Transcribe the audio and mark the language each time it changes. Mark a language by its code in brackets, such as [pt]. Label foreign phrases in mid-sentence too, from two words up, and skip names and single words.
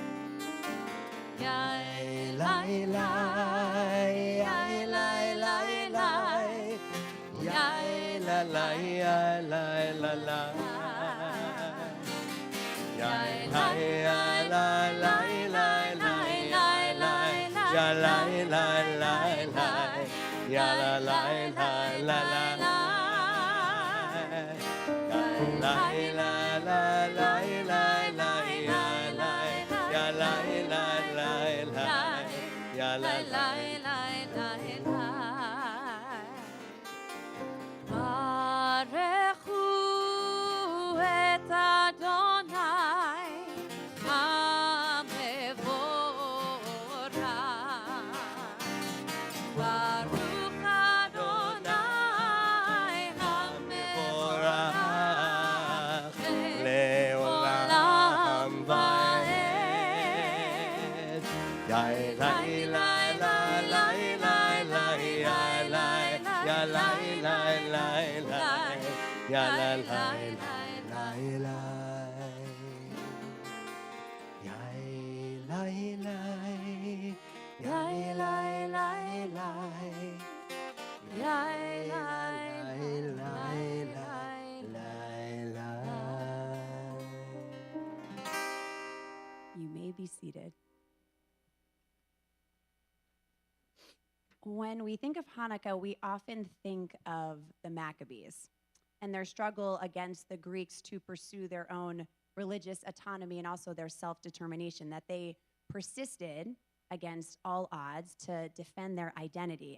[he] yai lai lai, yai lai lai lai, yai lai lai yai lai lai lai, yai lai lai lai lai lai lai lai. Ya la la la la, ya la la la la la, ya la la la la la la, ya la la la la, ya la la la la la. ברכו את אדוני המבורך ברוך אדוני המבורך לעולם ועד. Yai lai lai lai lai lai lai lai, ya lai lai lai lai, ya lai lai lai lai, yai lai lai, yai lai lai lai, yai lai lai lai lai. [en] You may be seated. When we think of Hanukkah, we often think of the Maccabees and their struggle against the Greeks to pursue their own religious autonomy and also their self-determination, that they persisted against all odds to defend their identity.